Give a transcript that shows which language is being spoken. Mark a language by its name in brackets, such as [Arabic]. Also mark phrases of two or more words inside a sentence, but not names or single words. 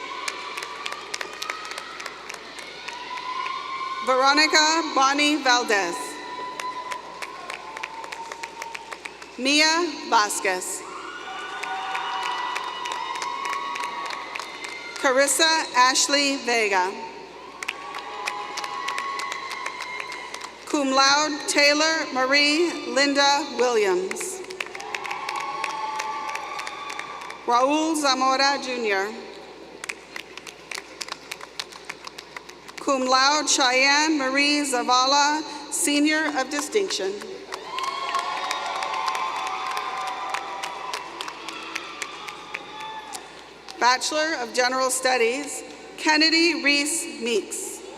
[English] Veronica Bonnie Valdez. Mia Vasquez. Carissa Ashley Vega. [Latin] Cum laude, [English] Taylor Marie Linda Williams. Raul Zamora Jr. [Latin] Cum laude [English] Cheyenne Marie Zavala, Senior of Distinction. Bachelor of General Studies, Kennedy Reese Meeks.